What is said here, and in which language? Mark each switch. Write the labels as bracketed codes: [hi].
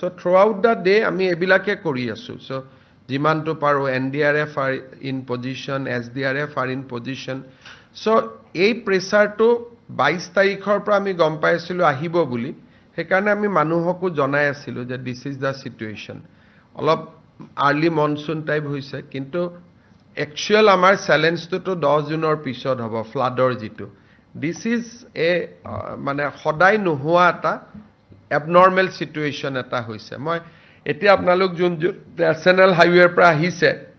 [en] So throughout the day, [as] আমি এবিলাকে কৰি আছো. [en] So [as] যিমানটো পাৰো [en] NDRF are in position, SDRF are in position. [as] So এই প্ৰেছাৰটো 22 তাৰিখৰ পৰা আমি গম পাইছিলো আহিব বুলি সেইকাৰণে আমি মানুহকো জনাই আছিলো যে [en] this is the situation [as] অলপ আৰ্লি মনসুন টাইপ হৈছে কিন্তু একচুয়াল আমাৰ চ্যালেঞ্জটো তো 10 জুনৰ পিছত হ'ব ফ্লাডৰ জিটো দিস ইজ এ মানে সদায় নোহোৱা এটা এবনৰ্মেল সিচুৱেচন এটা হৈছে মই এতিয়া আপোনালোক যোন নেশনাল হাইৱেৰ পৰা আহিছে